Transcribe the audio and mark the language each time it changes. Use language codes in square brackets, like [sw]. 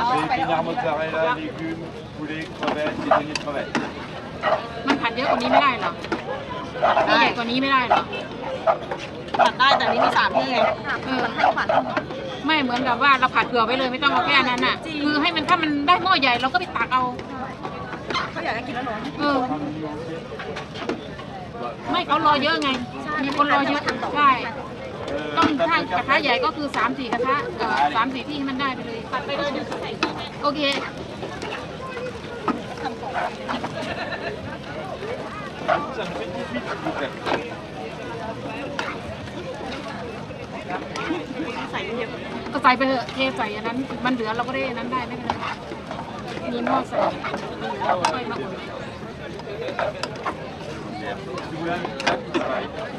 [fr] J'ai épinards, mozzarella, légumes, poulet, crevettes, et deniers de crevettes. [th] มันผัดเยอะกว่านี้ไม่ได้เหรอใหญ่กว่านี้ไม่ได้เหรอ ผัดได้แต่นี่มี3ที่ไง ไม่เหมือนกับว่าเราผัดเผื่อไว้เลยไม่ต้องเอาแค่นั้นน่ะคือให้มันถ้ามันได้หม้อใหญ่เราก็ไปตักเอา เขาอยากจะกินแล้วหรอ ไม่เขารอเยอะไงมีคนรอเยอะใช่ต้องถ้ากระทะใหญ่ก็คือ 3-4 กระทะ3-4 ที่ให้มันได้ไปเลยผัดไปเลยเดี๋ยวใส่โอเค [fr] Ça me fait 18 s'il vous plaît. [th] ก็ใส่ไปเถอะเทใส่อันนั้นมันเหลือเราก็ได้อันนั้นได้ไม่เป็นไรมีหม้อใส่เราก็ค่อยมาอุ่น [fr] Si vous voulez un sac, pareil.